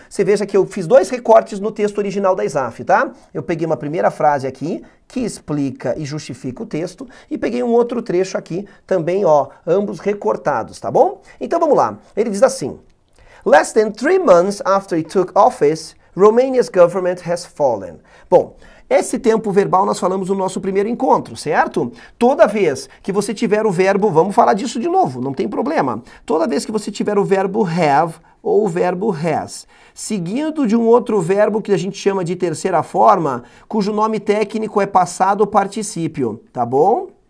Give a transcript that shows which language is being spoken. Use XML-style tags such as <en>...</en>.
<pt>Você veja que eu fiz 2 recortes no texto original da ESAF, tá? Eu peguei uma primeira frase aqui, que explica e justifica o texto, e peguei um outro trecho aqui, também, ó, ambos recortados, tá bom? Então vamos lá. Ele diz assim:</pt> <en>Less than 3 months after he took office, Romania's government has fallen.</en> <pt>Bom, esse tempo verbal nós falamos no nosso primeiro encontro, certo? Toda vez que você tiver o verbo, vamos falar disso de novo, não tem problema. Toda vez que você tiver o verbo have ou o verbo has, seguido de um outro verbo que a gente chama de terceira forma, cujo nome técnico é passado particípio, tá bom?</pt>